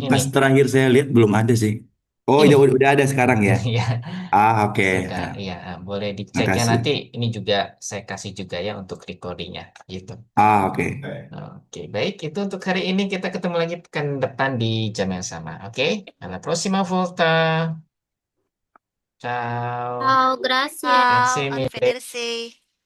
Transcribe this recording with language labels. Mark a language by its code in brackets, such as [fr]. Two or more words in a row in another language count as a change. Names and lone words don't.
[id] pas terakhir saya lihat belum ada sih. Oh, Ini. udah ada sekarang ya. Iya. Oke. Sudah, iya. Boleh diceknya Makasih. nanti. Ini juga saya kasih juga ya untuk recordingnya. Gitu. Oke. Oke, baik. Itu untuk hari ini. Kita ketemu lagi pekan depan di jam yang sama. Oke? [it] Alla prossima volta. Ciao. Ciao, grazie. Grazie mille. Arrivederci.